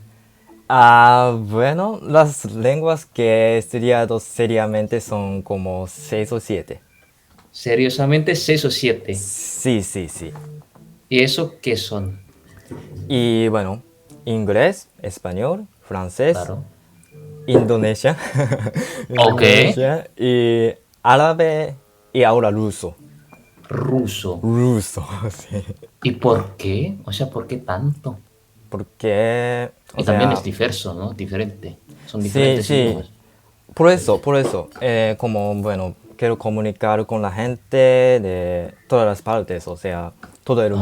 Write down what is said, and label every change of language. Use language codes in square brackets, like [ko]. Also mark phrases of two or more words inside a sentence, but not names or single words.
[es] Ah, bueno, las lenguas que he estudiado seriamente son como 6 o 7. Seriosamente, 6 o 7. Sí, sí, sí. ¿Y eso qué son? Y bueno, inglés, español, francés, Claro. indonesia, Ok. indonesia y árabe y ahora ruso. Ruso. Ruso, sí. ¿Y por qué? O sea, ¿por qué tanto? Porque, Y o también sea, es diverso, ¿no? Diferente. Son sí, diferentes sí. idiomas. Por eso, como, bueno, quiero comunicar con la gente de todas las partes, o sea, todo el